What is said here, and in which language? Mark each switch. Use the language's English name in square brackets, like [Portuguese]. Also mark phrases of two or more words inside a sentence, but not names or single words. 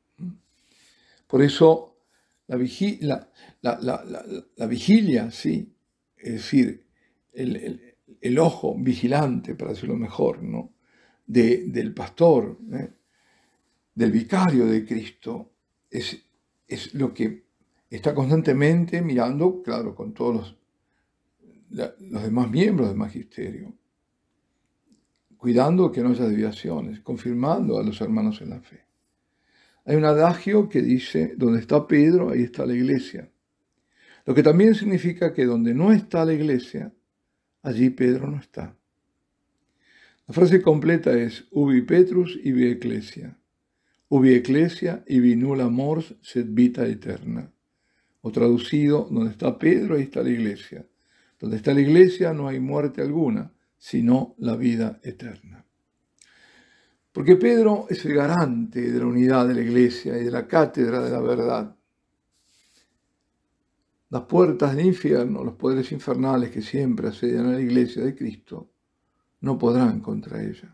[Spanish] Por eso la vigilia, sí, es decir, el ojo vigilante, para decirlo mejor, ¿no?, del pastor, del vicario de Cristo, es lo que está constantemente mirando, claro, con todos los demás miembros del magisterio, cuidando que no haya desviaciones, confirmando a los hermanos en la fe. Hay un adagio que dice: donde está Pedro, ahí está la iglesia. Lo que también significa que donde no está la iglesia, allí Pedro no está. La frase completa es: [Latin] ubi Petrus ibi ecclesia. Ubi ecclesia ibi nulla mors sed vita eterna. [Spanish] O traducido: donde está Pedro, ahí está la iglesia. Donde está la iglesia no hay muerte alguna, sino la vida eterna. Porque Pedro es el garante de la unidad de la iglesia y de la cátedra de la verdad. Las puertas del infierno, los poderes infernales que siempre asedian a la iglesia de Cristo, no podrán contra ella.